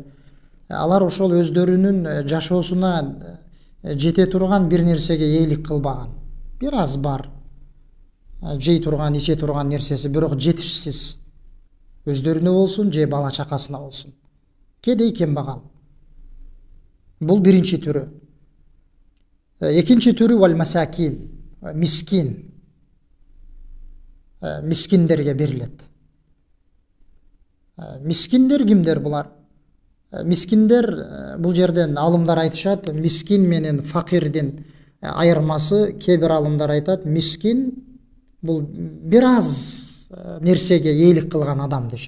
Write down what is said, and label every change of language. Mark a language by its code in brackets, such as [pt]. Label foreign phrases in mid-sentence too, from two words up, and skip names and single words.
[ky] Алар ошол өздөрүнүн жашоосуна жете турган бир нерсеге ээлик кылбаган. Бир аз бар. Жей турган, иче турган нерсеси, бирок жетишсиз. Өздөрүнө болсун, же бала чакасына болсун. Кедей, кембагал. Бул биринчи түрү. Экинчи түрү [ar] والمساكين, [ky] мискин. Мискиндерге берилет. Мискиндер кимдер булар? Мискиндер бул жерден алымдар айтышат, мискин менен факирдин айырмасы, кээ-бир алымдар айтат, мискин бул бир аз нерсеге ээлик кылган адам дешет.